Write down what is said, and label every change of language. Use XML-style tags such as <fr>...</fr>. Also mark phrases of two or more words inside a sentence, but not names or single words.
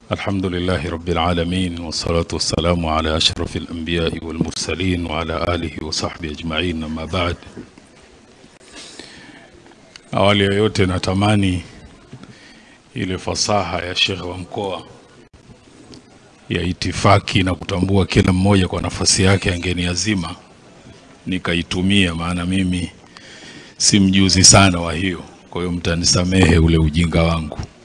<ar>الحمد لله رب العالمين والصلاة والسلام على أشرف الأنبياء والمرسلين وعلى آله وصحبه أجمعين. أما بعد,</ar> <sw>awali ya yote natamani ile fasaha ya Sheikh wa mkoa ya itifaki na kutambua kila mmoja kwa nafasi yake angeniazima nikaitumia, maana mimi si mjuzi sana wa hiyo, kwa hiyo mtanisamehe ule ujinga wangu.</sw>